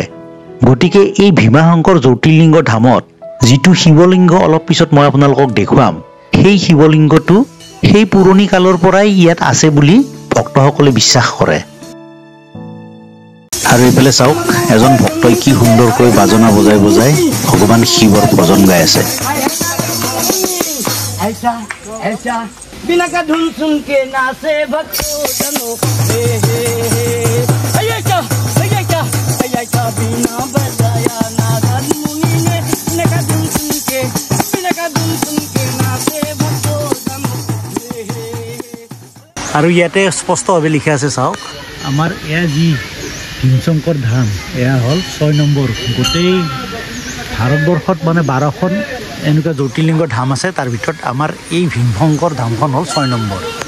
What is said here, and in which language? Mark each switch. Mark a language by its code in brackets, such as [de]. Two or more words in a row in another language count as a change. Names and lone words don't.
[as] গতিকে এই ভীমাশংকৰ জ্যোতিৰ্লিংগ ধামত যিটো শিৱলিংগ অলপ পিছত মই আপোনালোকক দেখুৱাম, সেই শিৱলিংগটো সেই পুৰণি কালৰ পৰাই ইয়াত আছে বুলি ভক্তসকলে বিশ্বাস কৰে। আৰু এইফালে চাওক, এজন ভক্তই কি সুন্দৰকৈ বাজনা বজাই বজাই ভগৱান শিৱৰ ভজন গাই আছে। [hi] बिना का धुन सुन के नाचे भक्तों जनो हे हे हे अय्या बिना बजाया नारद मुनि ने बिना का धुन सुन के नाचे भक्तों जनो हे हे। [as] আৰু ইয়াতে স্পষ্টভাৱে লিখা আছে চাওক, আমাৰ এয়া যি ভীমশংকৰ ধাম এয়া হ'ল 6 নম্বৰ। গোটেই ভাৰতবৰ্ষত মানে 12খন এনেকুৱা জ্যোতিৰ্লিংগ ধাম আছে, তাৰ ভিতৰত আমাৰ এই ভীমশংকৰ ধামখন হ'ল 6 নম্বৰ।